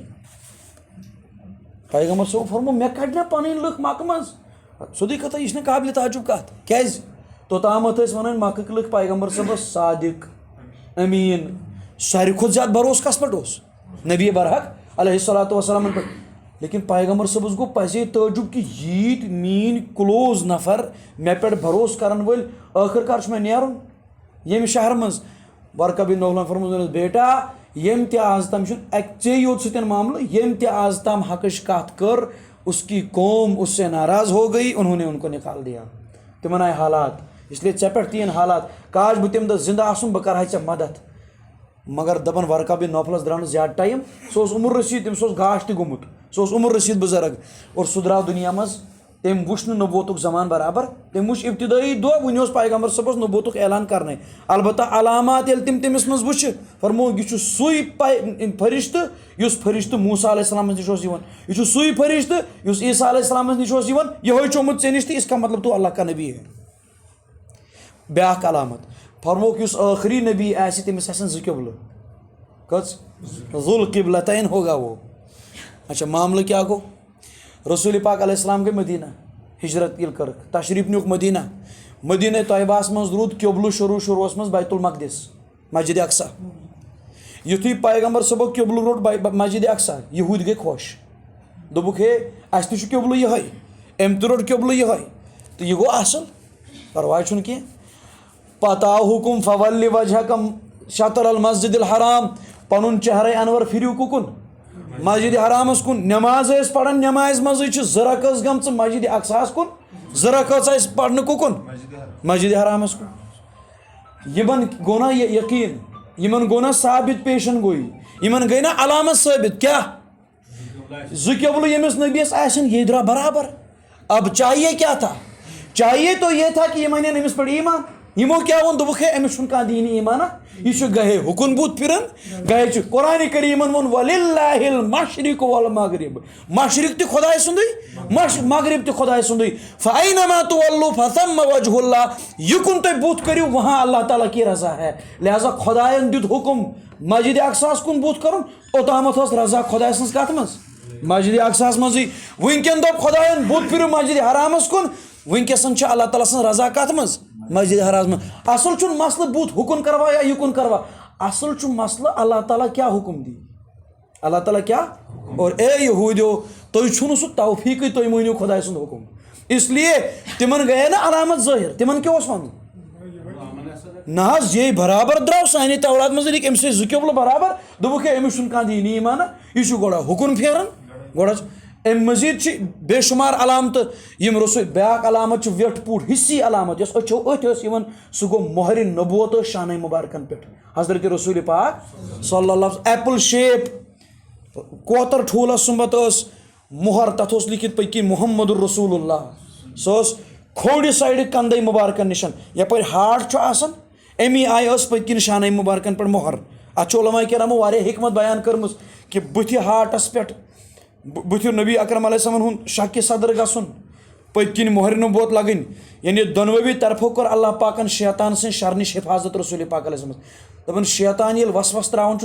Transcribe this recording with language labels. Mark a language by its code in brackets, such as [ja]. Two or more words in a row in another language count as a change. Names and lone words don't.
[ks] پیغمبر صٲبو فرمو مےٚ کڑنا پنٕنۍ لُکھ مکہٕ منٛز سیٚودُے کتھا یہِ چھنہٕ قابلِ تعجب کتھ کیٛازِ توٚتامتھ ٲسۍ ونان مکہٕکۍ لُکھ پیغمبر صٲبس صادق امیٖن ساروی کھۄتہٕ زیادٕ بروسہٕ کس پٮ۪ٹھ اوس نبی برحق [ar] علیہ الصلوٰتُ [ks] وسلامن پٮ۪ٹھ لیکن پیغمبر صٲبس گوٚو پزے تعجب کہ ییٖتۍ میٲنۍ کلوز نفر مےٚ پٮ۪ٹھ بروسہٕ کرن وٲلۍ ٲخر کار چھُ مےٚ نیرُن ییٚمہِ شہرٕ منٛز ورقہ بن نوفلن فرموٗز بیٹا ییٚمۍ تہِ آز تام چھُنہٕ ژے یوت سۭتۍ معاملہٕ ییٚمۍ تہِ آز تام حقٕچ کتھ کٔر [ur] اس کی قوم اس سے ناراض ہو گئی انہوں نے ان کو نکال دیا [ks] تمن آئے حالات اس لیے ژےٚ پٮ۪ٹھ تہِ یِن حالات کاش بہٕ تمہِ دۄہ زندٕ آسُن بہٕ کرہا ژےٚ مدد مگر دپان ورقہ بن نوفلس درٛاو نہٕ زیادٕ ٹایم سُہ اوس عمر رسیٖد تٔمِس اوس گاش تہِ گوٚمُت سُہ اوس عمر رسیٖد بُزرگ اور سُہ درٛاو دُنیا منٛز تٔمۍ وٕچھ نہٕ نبوتُک زمان برابر تٔمۍ وٕچھ ابتدٲیی دۄہ وُنہِ اوس پیغمبر صٲبس نبوتُک اعلان کرنے البتہ علامات ییٚلہِ تِم تٔمِس منٛز وٕچھِ فرمو یہِ چھُ سُے فرشتہٕ یُس فرشتہٕ موسیٰ علیہ السلامس نِش اوس یِوان یہِ چھُ سُے فرشتہٕ یُس عیسیٰ علیہ السلامس نِش اوس یِوان یِہوے چھُ آمُت ژےٚ نِش تہٕ [ur] اس کا مطلب تو اللہ کا نبی ہے [ks] بیاکھ علامت فرموکھ یُس ٲخری نبی آسہِ تٔمِس آسن زٕ قبلہٕ کٔژ [ar] ذُل قبلتین [ur] ہوگا وہ اچھا [ks] معاملہٕ کیٛاہ گوٚو رسول پاک [ar] علیہ السلام [ks] گٔے مدیٖنہ ہجرت ییٚلہِ کٔرٕکھ تشریٖف نیوٗکھ مدیٖنہ طیبہس منٛز روٗد قبلہٕ شروٗعس منٛز بیت المقدس مسجد اقصا یُتھُے پیغمبر صٲبو قبلہٕ روٚٹ مسجد اقصا یہوٗدۍ گٔے خۄش دوٚپُکھ ہے اَسہِ تہِ چھُ قبلہٕ یِہوے أمۍ تہِ روٚٹ قبلہٕ یِہوے تہٕ یہِ گوٚو اصٕل پرواے چھُنہٕ کینٛہہ پتہٕ آو حُکُم [ar] فولی وجہک شطر المسجد الحرام [ks] پنُن چہرے انور پھِرِو کُکُن مسجد حرامس کُن نٮ۪ماز ٲسۍ پران نٮ۪مازِ منٛزٕے چھِ زٕ رکٲژ گٔمژٕ مسجد اقصاہس کُن زٕ رکٲژ ٲسۍ پرنہٕ کُکُن مسجد حرامس کُن یِمن گوٚو نا یقیٖن یِمن گوٚو نا ثابت پیشن گویی یِمن گٔے نا علامت ثٲبت کیٛاہ زٕ قبلہٕ ییٚمِس نبیَس آسن یہ درٛاو برابر [ur] اب چاہیے کیا تھا چاہیے تو یہ تھا کہ [ks] یِم انن أمِس پٮ۪ٹھ ایٖمان یِمو کیٛاہ ووٚن دوٚپُکھ ہے أمِس چھُنہٕ کانٛہہ دیٖنی ایٖمانا یہِ چھُ گہے ہُکُن بُتھ پھِران گہے چھُ قرآنِ کریٖمن ووٚن [ar] وللہ المشرق والمغرب [ks] مشرق تہِ خۄداے سُنٛدُے مغرب تہِ خۄداے سُنٛدُے [ar] فأینما تولوا فثم وجہ اللہ [ks] یِکُن تُہۍ بُتھ کٔرِو [ur] وہاں اللہ تعالیٰ کی رضا ہے لہٰذا [ks] خۄدایَن دیُت حُکُم مسجد اقصاہس کُن بُتھ کَرُن اوٚتامَتھ ٲس رضا خۄداے سٕنٛز کَتھ منٛز مسجد اقصاہس منٛزٕے وٕنکٮ۪ن دوٚپ خۄدایَن بُتھ پھِرِو مسجد حرامس کُن وٕنکٮ۪سن چھِ اللہ تعالیٰ سٕنٛز رضا کَتھ منٛز مسجد حرامس منٛز اصل چھُنہٕ مسلہٕ بُتھ ہُکُن کروا یا یِکُن کروا اصل چھُ مسلہٕ اللہ تعالیٰ کیٛاہ حُکُم دی اللہ تعالیٰ کیٛاہ اور اے یہوٗدیو تُہۍ چھُو نہٕ سُہ توفیٖقٕے تُہۍ مٲنِو خۄداے سُنٛد حُکُم [ur] اس لیے [ks] تِمن گٔیے نا علامت ظٲہِر تِمن کیٛاہ اوس وَنُن نہ حظ یے برابر درٛاو سانہِ تورات منٛز لیکھ أمِس ٲسۍ زٕ قبلہٕ برابر دوٚپُکھ ہے أمِس چھُنہٕ کانٛہہ دیٖنی ایٖمانا یہِ چھُ گۄڈٕ ہُکُن پھیران گۄڈٕ حظ اَمہِ مٔزیٖد چھِ بے شُمار علامتہٕ یِم رسول بیٛاکھ علامت چھِ ویٚٹھ پوٗٹھ حِصی علامت یۄس أچھو أتھۍ ٲس یِوان سُہ گوٚو مۄہرِ نبوت ٲس شانَے مُبارکن پٮ۪ٹھ حضرت رسول پاک [ar] صلی اللہ [en] apple shape [ks] کوتر ٹھوٗلس سُمبتھ ٲس مۄہر تَتھ اوس لیٖکھِتھ پٔتۍ کِنۍ [ar] محمد الرسول اللہ [ks] سۄ ٲس کھوڑِ سایڈٕ کندے مبارکن نشن یپٲرۍ ہاٹ چھُ آسان امی آیہِ ٲس پٔتۍ کِنۍ شانَے مبارکن پٮ۪ٹھ مۄہر. اَتھ چھُ علماء کرامو واریاہ حکمت بیان کٔرمٕژ کہِ بٕتھِ ہاٹس پٮ۪ٹھ بٕتھِ نبی اکرم علیہ السلامن ہُنٛد شکہِ صدر گژھُن پٔتۍ کِنۍ مۄہرِ نبوت لگٕنۍ یعنی دۄنوٕنی طرفو کوٚر اللہ پاکن شیطان سٕنٛدِ شر نِش حفاظت رسول پاک [ar] علیہ السلام [ks] دپان شیطان ییٚلہِ وسوس تراوان چھُ